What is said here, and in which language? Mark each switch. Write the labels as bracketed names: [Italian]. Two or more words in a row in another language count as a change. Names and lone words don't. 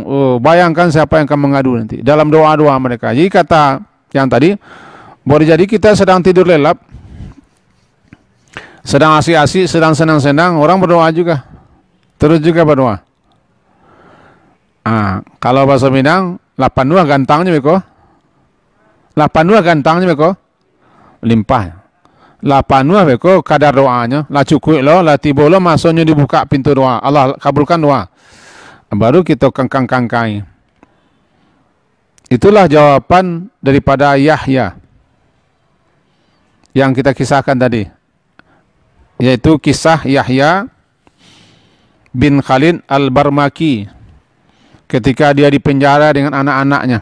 [Indonesian] Bayangkan siapa yang akan mengadu nanti dalam doa-doa mereka. Jadi kata yang tadi, boleh jadi kita sedang tidur lelap, sedang asik-asik, sedang senang-senang, orang berdoa juga, terus juga berdoa. Kalau bahasa Minang, 82 [Minangkabau] gantangnya beko, [Indonesian] 82 [Minangkabau] gantangnya beko, [Indonesian] limpah. [Minangkabau] 82 beko kadar doanya, lah cukup lo, lah tiba lo masuknya dibuka pintu doa, Allah kabulkan doa. [Indonesian] Baru kita kangkang-kangkai. Itulah jawaban daripada Yahya yang kita kisahkan tadi, yaitu kisah Yahya bin Khalid al-Barmaki ketika dia dipenjara dengan anak-anaknya.